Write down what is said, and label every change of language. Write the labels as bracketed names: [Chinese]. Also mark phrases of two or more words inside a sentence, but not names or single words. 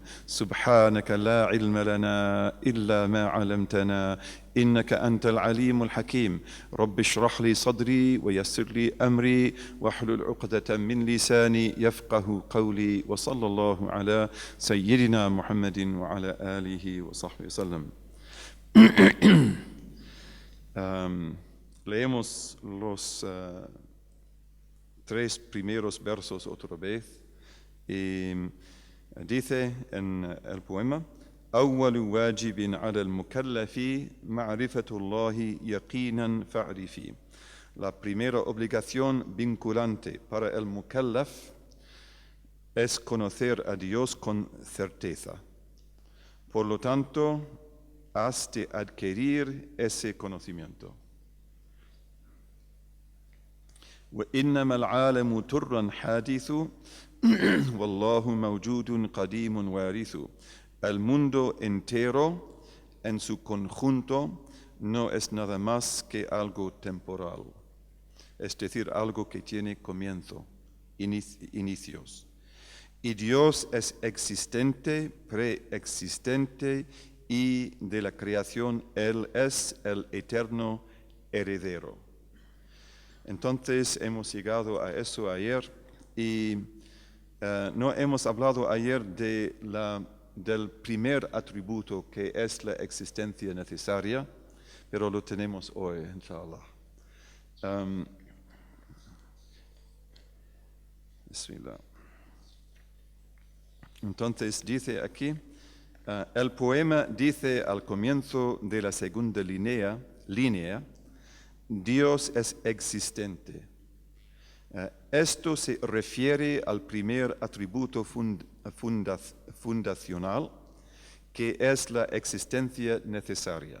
[Arabic] سبحانك لا علم لنا إلا ما علمتنا إنك أنت العليم الحكيم. رب اشرح لي صدري ويسر لي أمري واحلل عقدة من لساني يفقه قولي. وصلى الله على سيدنا محمد وعلى آله وصحبه وسلم. [Spanish] Leemos los tres primeros versos otra vez. Y dice en el poema: [Arabic] أول واجب على المكلف معرفة الله يقينا فاعرفي. [Spanish] La primera obligación vinculante para el mukallaf es conocer a Dios con certeza. Por lo tanto, has de adquirir ese conocimiento. [Arabic] وإنما العالم ترا حادث والله موجود قديم وارث. [Spanish] El mundo entero en su conjunto no es nada más que algo temporal, es decir, algo que tiene comienzo, inicios. Y Dios es existente, preexistente, y de la creación Él es el eterno heredero. Entonces hemos llegado a eso ayer y no hemos hablado ayer del primer atributo que es la existencia necesaria, pero lo tenemos hoy, inshallah. Bismillah. Entonces dice aquí, el poema dice al comienzo de la segunda línea, Dios es existente. Esto se refiere al primer atributo fundacional, que es la existencia necesaria.